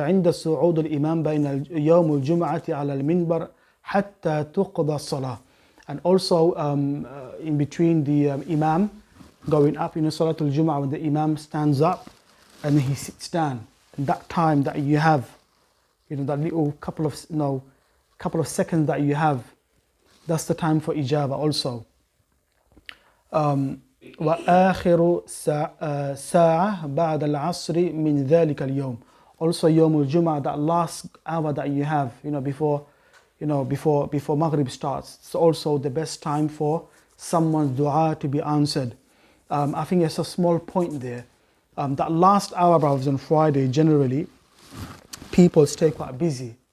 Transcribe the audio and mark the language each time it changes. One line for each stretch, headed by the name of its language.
Arabic: وعند صعود الإمام بين يوم الجمعة على المنبر حتى تقضى الصلاة,
English: and also in between the imam going up, you know, Salatul Jum'ah, when the imam stands up and he sits down, and that time that you have, you know, that little couple of seconds that you have, that's the time for ijabah also.
Arabic: وآخر ساعة بعد العصر من ذلك اليوم.
English: Also يوم الجمعة, that last hour that you have, before Maghrib starts. It's also the best time for someone's dua to be answered. I think there's a small point there. That last hour, brothers, on Friday, generally, people stay quite busy.